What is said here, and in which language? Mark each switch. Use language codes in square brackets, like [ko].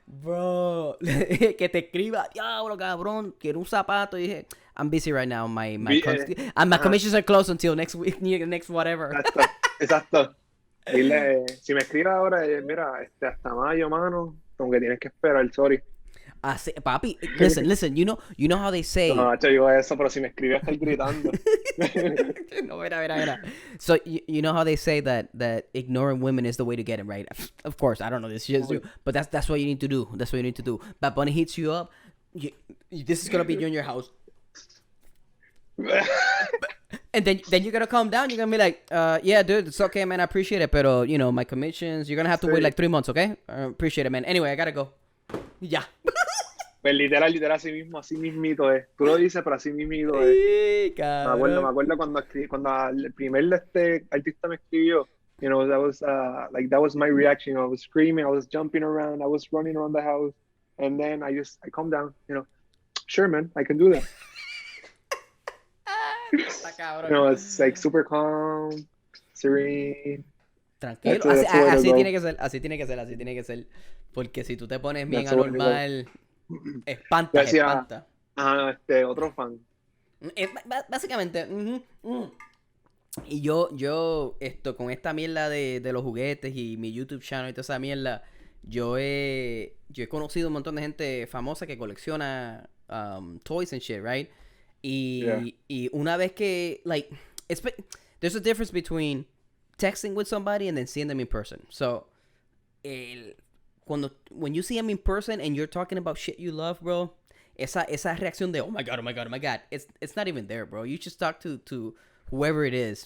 [es] Bro, que te escriba, diablo, cabrón, quiero un zapato. Y dije, [en] I'm busy right now. My commissions are closed until next week, next whatever. [es] Exacto. Dile, si me escribe ahora, mira, hasta mayo, mano, como que tienes que esperar, sorry. [en] Papi, listen, you know how they say. [es] No, yo digo eso, pero si me escribe estar gritando. No, mira. [en] So you know how they say that ignoring women is the way to get them, right? Of course, I don't know this shit, but that's what you need to do. That's what you need to do. Bad Bunny hits you up. This is gonna be you in your house. And then you're gonna calm down. You're gonna be like, yeah, dude, it's okay, man. I appreciate it, pero my commissions. You're gonna have to wait like 3 months, okay? Appreciate it, man. Anyway, I gotta go. Ya. [es] Pues literal, así mismito es. Tú lo dices, pero así mismito es. Sí, Me acuerdo cuando el primer artista me escribió, [en] that was that was my reaction. I was screaming, I was jumping around, I was running around the house, and then I calmed down. Sure, man, I can do that. It's like super calm, serene. [es] Tranquilo, así tiene que ser. Porque si tú te pones bien anormal, espanta. Otro fan. Básicamente, y yo con esta mierda de los juguetes y mi YouTube channel y toda esa mierda, yo he conocido un montón de gente famosa que colecciona [en] toys and shit, right? [es] Y una vez que, [en] like, there's a difference between texting with somebody and then seeing them in person. So, when you see them in person and you're talking about shit you love, bro, [es] esa reacción de [en] oh my god, it's not even there, bro. You just talk to whoever it is.